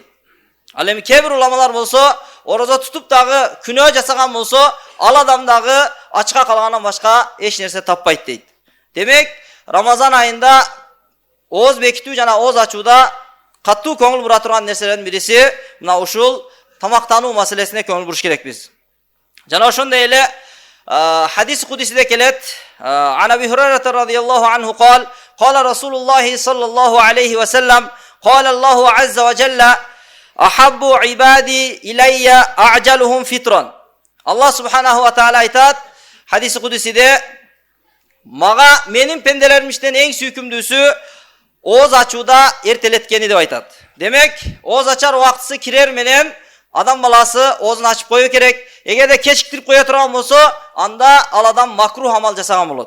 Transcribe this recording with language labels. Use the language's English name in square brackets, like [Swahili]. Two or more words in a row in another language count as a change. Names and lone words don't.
[Kyrgyz] Ал эми кээ бир уламалар болсо, орозо тутуп дагы күнөө жасаган болсо, ал адам дагы ачка калгандан башка эч нерсе таппайт дейт. Демек, Рамазан айында оз бекитүү жана оз ачууда катуу көңүл бура турган нерселердин бириси мына ушул тамактануу маселесине көңүл буруш керекпиз. Жана ошондой эле хадис кудисиде келет: [Arabic] "عن أبي هريرة رضي الله عنه قال قال رسول الله صلى الله عليه وسلم قال الله عز وجل أحب عبادي إلي أعجلهم فطرا." الله سبحانه وتعالى [Kyrgyz] айтат хадис кудисиде: "Мага менин пенделерим иштен эң сүйкүмдүүсү оз ачууда эртелеткени" деп айтат. Демек, оз ачар убактысы кирер менен адам баласы озун ачып коюу керек. Эгерде кечиктирип кое турган болсо, анда ал адам макрух амал жасаган болот.